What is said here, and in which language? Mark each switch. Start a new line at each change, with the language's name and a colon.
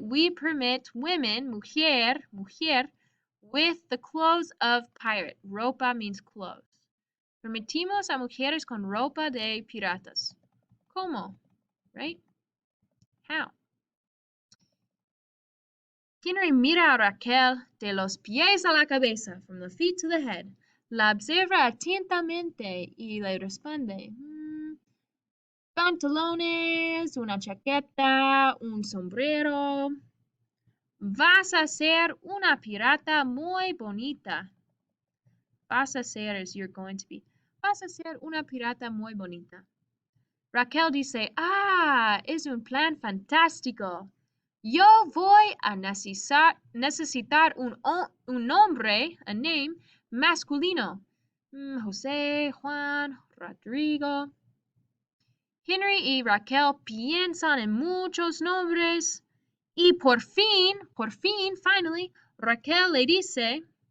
English: We permit women, mujer, with the clothes of pirate. Ropa means clothes.
Spanish: Permitimos a mujeres con ropa de piratas. ¿Cómo?
English: Right? How?
Spanish: Henry mira a Raquel de los pies a la cabeza,
English: from the feet to the head.
Spanish: La observa atentamente y le responde, pantalones, una chaqueta, un sombrero. Vas a ser una pirata muy bonita. Vas a ser
English: is you're going to be.
Spanish: Vas a ser una pirata muy bonita. Raquel dice, es un plan fantástico. Yo voy a necesitar un nombre,
English: a name,
Spanish: masculino. José, Juan, Rodrigo. Henry y Raquel piensan en muchos nombres y por fin,
English: finally,
Spanish: Raquel le dice,